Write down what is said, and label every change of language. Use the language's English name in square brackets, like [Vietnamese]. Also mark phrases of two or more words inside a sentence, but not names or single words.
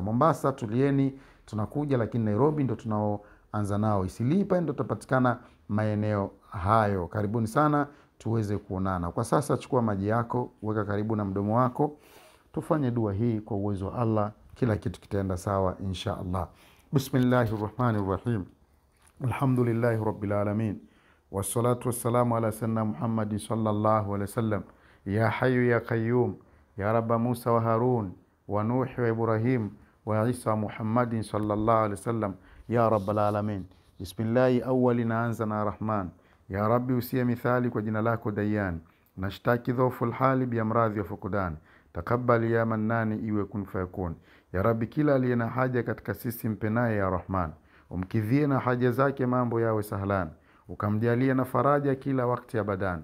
[Swahili] Mombasa tulieni, tunakuja, lakini Nairobi ndo tunaoanza nao. Isilipa ndo tutapatikana maeneo hayo. Karibuni sana tuweze kuonana. Kwa sasa chukua maji yako, weka karibu na mdomo wako, tufanye dua hii. Kwa uwezo wa Allah kila kitu kitaenda sawa [Arabic] إن شاء الله. بسم الله الرحمن الرحيم. الحمد لله رب العالمين. والصلاة والسلام على سيدنا محمد صلى الله عليه وسلم. يا حي يا قيوم يا رب موسى وهارون ونوح وإبراهيم وعيسى محمد صلى الله عليه وسلم يا رب العالمين. بسم الله أول, [Swahili] naanza na Rahman. [Arabic] يا ربي [Swahili] usiye mithali, kwa jina lako Dayyan. Nashtaki dhofu alhali bi amradhi wa fukudan. [Arabic] تقبل يا منان, [Swahili] iwe [Arabic] كن فيكون. يا ربي [Swahili] kila aliye na haja katika sisi mpe naye [Arabic] يا رحمن. [Swahili] Umkidhie na haja zake mambo yawe sahlan. Ukamjalia na faraja kila wakati abadan.